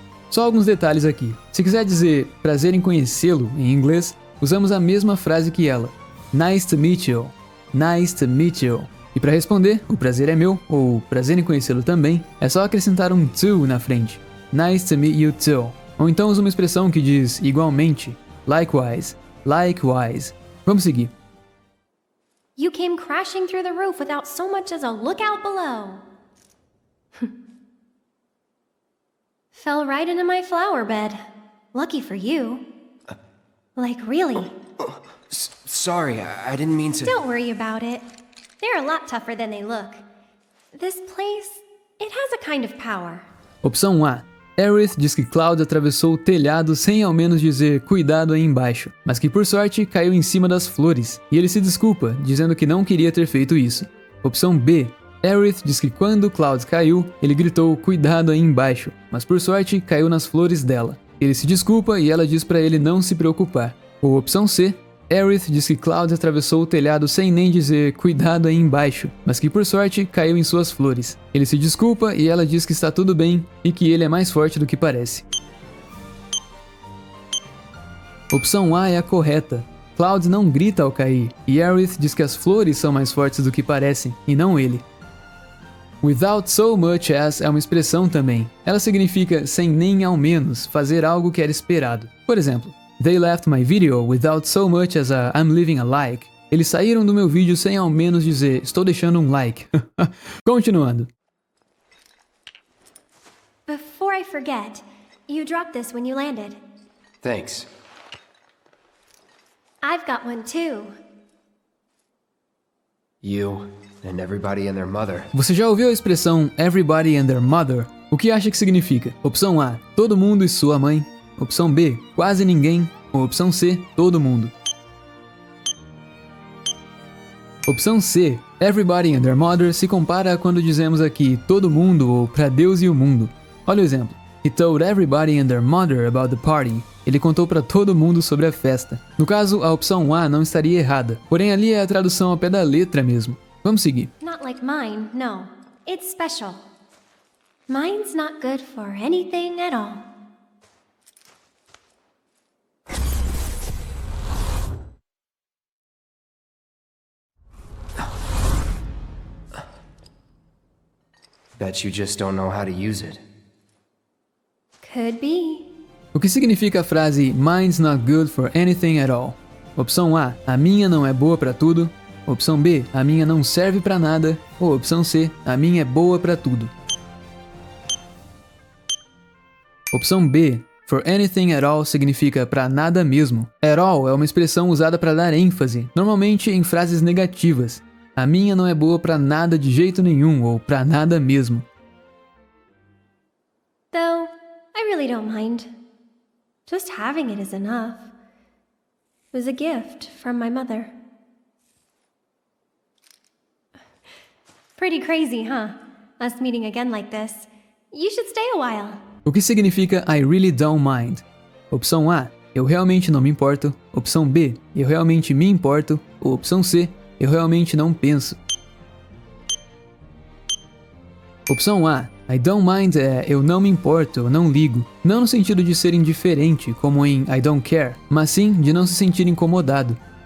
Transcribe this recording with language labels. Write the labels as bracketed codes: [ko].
[pt] Só alguns detalhes aqui. Se quiser dizer prazer em conhecê-lo em inglês, usamos a mesma frase que ela. [en] Nice to meet you. Nice to meet you. [pt] E para responder, o prazer é meu, ou prazer em conhecê-lo também, é só acrescentar um to na frente. [en] Nice to meet you too. [pt] Ou então usa uma expressão que diz igualmente. [en] Likewise. Likewise. [pt] Vamos seguir. [en] You came crashing through the roof without so much as a look out below. Fell right into my flower bed. Lucky for you. Like, really. Sorry, I didn't mean to... Don't worry about it. They're a lot tougher than they look. This place, it has a kind of power. [pt] Opção A. Aerith diz que Cloud atravessou o telhado sem ao menos dizer cuidado aí embaixo, mas que por sorte caiu em cima das flores, e ele se desculpa, dizendo que não queria ter feito isso. Opção B. Aerith diz que quando Cloud caiu, ele gritou cuidado aí embaixo, mas por sorte caiu nas flores dela. Ele se desculpa e ela diz pra ele não se preocupar. Ou opção C. Aerith diz que Cloud atravessou o telhado sem nem dizer cuidado aí embaixo, mas que por sorte caiu em suas flores. Ele se desculpa e ela diz que está tudo bem e que ele é mais forte do que parece. Opção A é a correta. Cloud não grita ao cair, e Aerith diz que as flores são mais fortes do que parecem, e não ele. [en] Without so much as [pt] é uma expressão também. Ela significa sem nem ao menos fazer algo que era esperado. Por exemplo, [en] They left my video without so much as a I'm leaving a like. [pt] Eles saíram do meu vídeo sem ao menos dizer estou deixando um like. Continuando. [en] Before I forget, you dropped this when you landed. Thanks. I've got one too. You and everybody and their mother. [pt] Você já ouviu a expressão [en] everybody and their mother? [pt] O que acha que significa? Opção A, todo mundo e sua mãe. Opção B, quase ninguém. Ou opção C, todo mundo. Opção C, [en] everybody and their mother [pt] se compara a quando dizemos aqui todo mundo ou pra Deus e o mundo. Olha o exemplo. [en] He told everybody and their mother about the party. [pt] Ele contou pra todo mundo sobre a festa. No caso, a opção A não estaria errada, porém ali é a tradução ao pé da letra mesmo. Vamos seguir. [en] Not like mine, no. It's special. Mine's not good for anything at all. Bet you just don't know how to use it. Could be. [pt] O que significa a frase [en] Mine's not good for anything at all? [pt] Opção A, a minha não é boa pra tudo. Opção B, a minha não serve pra nada. Ou opção C, a minha é boa pra tudo. Opção B, [en] for anything at all [pt] significa pra nada mesmo. At all é uma expressão usada para dar ênfase, normalmente em frases negativas. A minha não é boa pra nada de jeito nenhum ou pra nada mesmo. [en] Though, I really don't mind. Just having it is enough. It was a gift from my mother. Pretty crazy, huh? Us meeting again like this. You should stay a while. [pt] O que significa [en] I really don't mind? [pt] Opção A, eu realmente não me importo. Opção B, eu realmente me importo. Ou opção C, eu realmente não penso. Opção A, [en] I don't mind [pt] é eu não me importo, eu não ligo. Não no sentido de ser indiferente, como em [en] I don't care, [pt] mas sim de não se sentir incomodado.